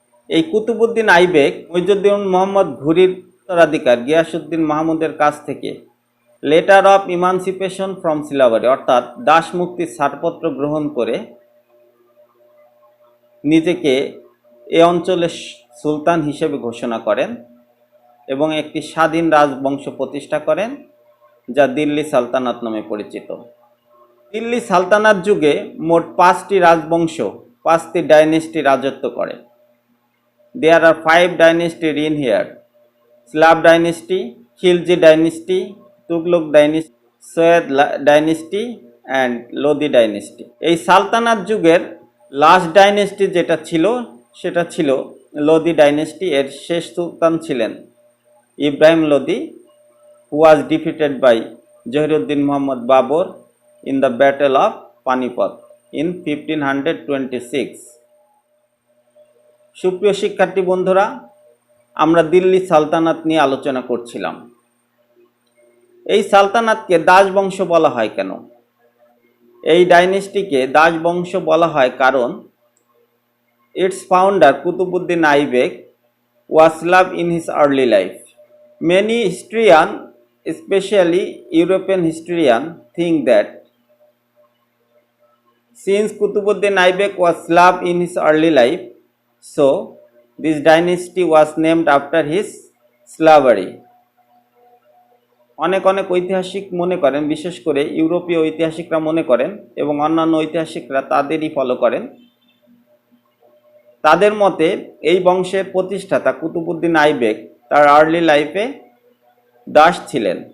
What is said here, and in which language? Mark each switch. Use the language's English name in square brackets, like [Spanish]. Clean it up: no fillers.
[Bangla] এই কুতুবুদ্দিন আইবেক মুইজুদ্দিন মোহাম্মদ ঘুরির উত্তরাধিকার গিয়াসউদ্দিন মাহমুদের কাছ থেকে letter of emancipation from slavery অর্থাৎ দাস মুক্তির ছাড়পত্র গ্রহণ করে নিজেকে এ অঞ্চলের সুলতান হিসেবে ঘোষণা করেন এবং একটি স্বাধীন রাজবংশ প্রতিষ্ঠা করেন যা দিল্লি সালতানাত নামে পরিচিত। দিল্লি সালতানাত যুগে মোট 5টি রাজবংশ, 5টি ডাইনেস্টি রাজত্ব করে। [English] There are 5 dynasties in here: Slav dynasty, Khilji dynasty, Tughlaq dynasty, Soyed dynasty and Lodi dynasty. [Bangla] এই সালতানাত যুগের লাস্ট ডাইনেস্টি যেটা ছিল সেটা ছিল লোদি ডাইনেস্টি। এর শেষ সুলতান ছিলেন [English] Ibrahim Lodi, who was defeated by Zahiruddin Muhammad Babur in the Battle of Panipat in 1526. [Bangla] সুপ্রিয় শিক্ষার্থী বন্ধুরা, আমরা দিল্লি সালতানাত নিয়ে আলোচনা করছিলাম। এই সালতানাতকে দাসবংশ বলা হয় কেন? এই ডাইনেস্টিকে দাসবংশ বলা হয় কারণ [English] its founder Kutubuddin Aibak was Slav in his early life. Many historians especially European historians, think that since Qutbuddin Aibak was Slav in his early life, so this dynasty was named after his slavery. [Bangla] অনেক অনেক ঐতিহাসিক মনে করেন, বিশেষ করে ইউরোপীয় ঐতিহাসিকরা মনে করেন এবং অন্যান্য ঐতিহাসিকরা তাদেরই ফলো করেন। তাদের মতে এই বংশের প্রতিষ্ঠাতা কুতুবউদ্দিন আইবেক তার আর্লি লাইফে দাস ছিলেন।